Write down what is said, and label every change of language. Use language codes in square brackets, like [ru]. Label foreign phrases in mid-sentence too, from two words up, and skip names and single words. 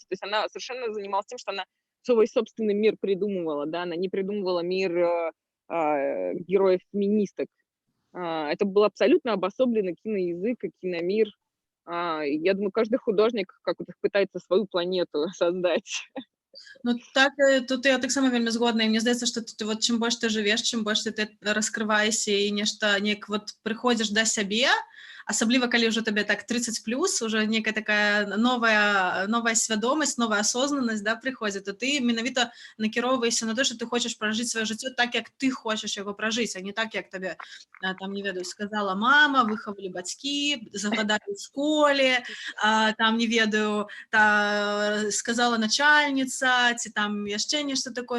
[ru] То есть она совершенно занималась тем, что она свой собственный мир придумывала, да, она не придумывала мир героев-феминисток. Это был абсолютно обособленный киноязык и киномир. Я думаю, каждый художник как-то пытается свою планету создать. [be] Ну так тут я таксама вельмі згодна, і мне здаецца, што ты вот чым больш ты жывеш, чым больш ты раскрываешся і нешта неяк вот прыходзіш да сябе, асабліва калі ўжо табе так 30+, уже некая такая новая свядомасць, новая асознанасць, да, прыходзіць, то ты менавіта накіроўваешся на то, што ты хочаш пражыць сваё жыццё так, як ты хочаш яго пражыць, а не так, як табе, там, не ведаю, сказала мама, выхавалі бацькі, загадалі ў школе, там, не ведаю, сказала начальница, ці там яшчэ нешта такое.